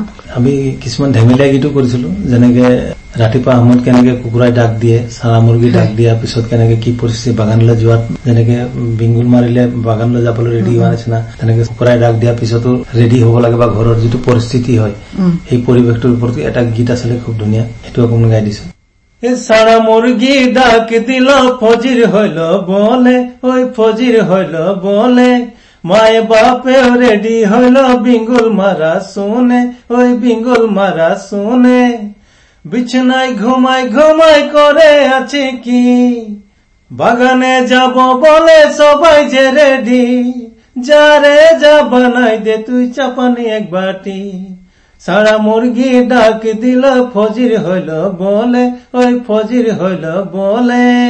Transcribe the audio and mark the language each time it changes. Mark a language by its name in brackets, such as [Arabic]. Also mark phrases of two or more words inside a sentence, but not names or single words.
[Assamese] আমি কিছুমান ধেমেলীয়া গীতো কৰিছিলো, যেনেকে ৰাতিপুৱা সময়ত কেনেকে কুকুৰাই ডাক দিয়ে, চাৰা মুৰ্গী ডাক দিয়াৰ পিছত কেনেকে কি পৰিস্থিতি, বাগানলৈ যোৱাত যেনেকে বিংগুল মাৰিলে বাগানলৈ যাবলৈ ৰেডি হোৱা নিচিনা, তেনেকে কুকুৰাই ডাক দিয়াৰ পিছতো ৰেডি হব লাগে বা ঘৰৰ যিটো পৰিস্থিতি হয় সেই পৰিৱেশটোৰ ওপৰত এটা গীত আছিলে খুব ধুনীয়া, সেইটো অকণমান গাই দিছো। [Sadri] সারা মুরগি ডাক দিল ফজির হইল বলে, ওই ফজির হইল বলে, মায়ে বাপে রেডি হইল বিঙ্গুল মারা শুনে, ওই বিঙ্গুল মারা শুনে, বিছনায় ঘুমাই ঘুমাই করে আছে কি, বাগানে যাব বলে সবাই যে রেডি, যারে যা বানাই দে তুই চাপানি এক বাটি, সারা মুরগি ডাক দিল ফজির হইল বলে, ওই ফজির হইল বলে,